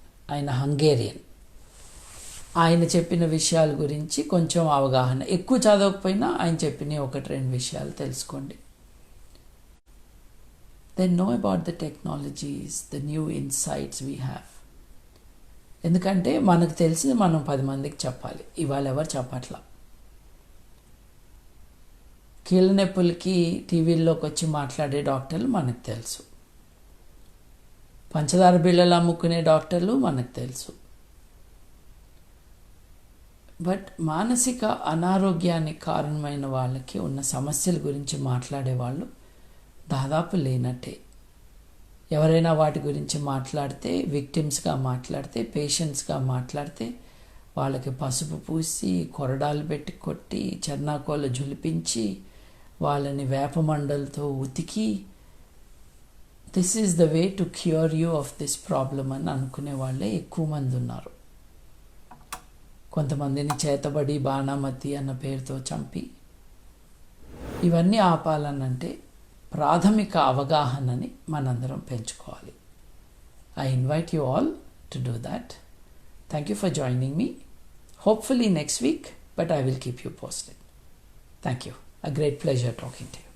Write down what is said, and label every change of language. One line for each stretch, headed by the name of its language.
Telugu: ఆయన హంగేరియన్, ఆయన చెప్పిన విషయాల గురించి కొంచెం అవగాహన, ఎక్కువ చదవకపోయినా ఆయన చెప్పిన 1-2 విషయాలు తెలుసుకోండి.
English: Then know about the technologies, the new insights we have.
Telugu: ఎందుకంటే మనకు తెలిసింది మనం 10 మందికి చెప్పాలి. ఇవాళ ఎవరు చెప్పట్లా. కీళ్ళ నొప్పులకి టీవీల్లోకి వచ్చి మాట్లాడే డాక్టర్లు మనకు తెలుసు, పంచదార బిళ్ళలు అమ్ముకునే డాక్టర్లు మనకు తెలుసు. బట్ మానసిక అనారోగ్యానికి కారణమైన వాళ్ళకి ఉన్న సమస్యల గురించి మాట్లాడే వాళ్ళు దాదాపు లేనట్టే. ఎవరైనా వాటి గురించి మాట్లాడితే, విక్టిమ్స్గా మాట్లాడితే, పేషెంట్స్గా మాట్లాడితే వాళ్ళకి పసుపు పూసి, కొరడాలు పెట్టి కొట్టి, చెన్నాకోలు జులిపించి, వాళ్ళని వేపమండలతో ఉతికి,
English: this is the way to cure you of this problem
Telugu: అని అనుకునే వాళ్ళే ఎక్కువ మంది ఉన్నారు. కొంతమందిని చేతబడి, బాణామతి అన్న పేరుతో చంపి, ఇవన్నీ ఆపాలనంటే ప్రాథమిక అవగాహనని మనందరం పెంచుకోవాలి.
English: I invite you all to do that. Thank you for joining me. Hopefully next week, but I will keep you posted. Thank you. A great pleasure talking to you.